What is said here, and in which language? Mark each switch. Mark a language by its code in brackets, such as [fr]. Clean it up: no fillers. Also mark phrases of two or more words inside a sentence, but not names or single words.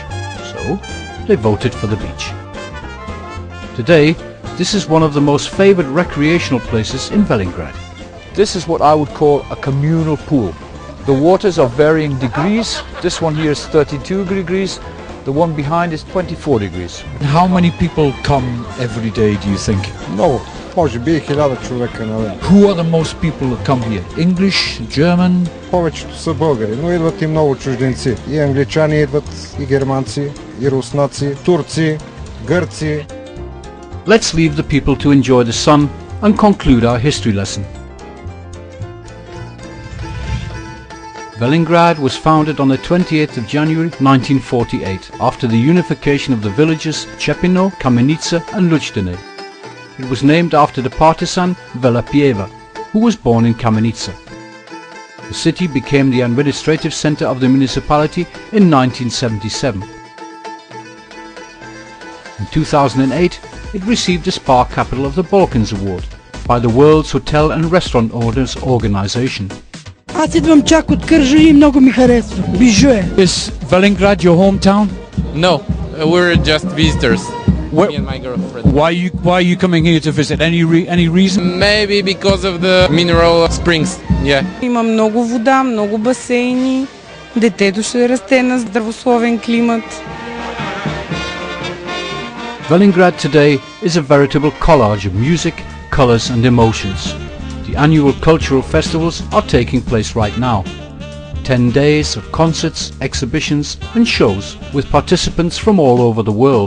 [en] So they voted for the beach. Today, this is one of the most favoured recreational places in Velingrad. This is what I would call a communal pool. The waters are varying degrees. This one here is 32 degrees. The one behind is 24 degrees. How many people come every day, do you think? [bg] Много. Може би 1000 човека на ден. [en] Who are the most people that come here? English, German? [bg] Повечето са българи, но идват и много чужденци. И англичани идват, и германци, и руснаци, турци, гърци. [en] Let's leave the people to enjoy the sun and conclude our history lesson. Velingrad was founded on the 28th of January 1948 after the unification of the villages Chepino, Kamenica and Lawton. It was named after the partisan Vela, who was born in Kamenica. The city became the administrative center of the municipality in 1977. In 2008, it received the Spa Capital of the Balkans Award by the World's Hotel and Restaurant Owners Organization. [bg] Аз идвам чак от Кърджали и много ми харесва. Бижу е. [en] Is Velingrad your hometown? No, we're just visitors. Where- Me and my girlfriend. Why are you coming here to visit? Any reason? Maybe because of the mineral springs. Yeah. [bg] Има много вода, много басейни. Детето ще расте на здравословен климат. [en] Velingrad today is a veritable collage of music, colours and emotions. The annual cultural festivals are taking place right now. 10 days of concerts, exhibitions and shows with participants from all over the world.